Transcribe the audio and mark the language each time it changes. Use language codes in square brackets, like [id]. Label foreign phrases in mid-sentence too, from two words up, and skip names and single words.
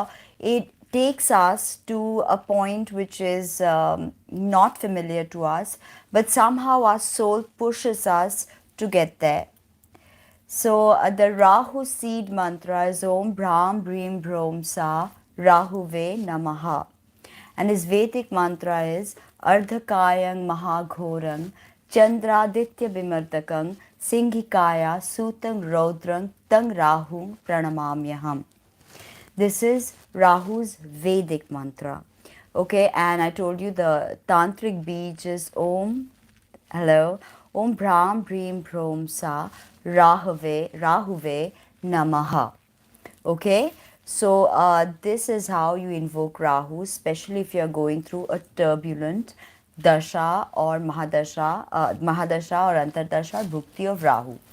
[en] It takes us to a point which is not familiar to us, but somehow our soul pushes us to get there. So the Rahu seed mantra is [sa] Om Brahm Bhrim Bhrom Sa Rahuve Namaha. [en] And his Vedic mantra is [sa] Ardhakayang Mahaghoram Chandraditya Bimardakam Singhikaya Sutang Raudrang Tang Rahum Pranamamyaham. [en] This is Rahu's Vedic mantra. Okay, and I told you the tantric beach is [sa] Om Brahm Bhrim Bhrom Sa Rahuve Namaha. [en] Okay, so this is how you invoke Rahu, especially if you are going through a turbulent dasha or mahadasha or antardasha bhukti of Rahu.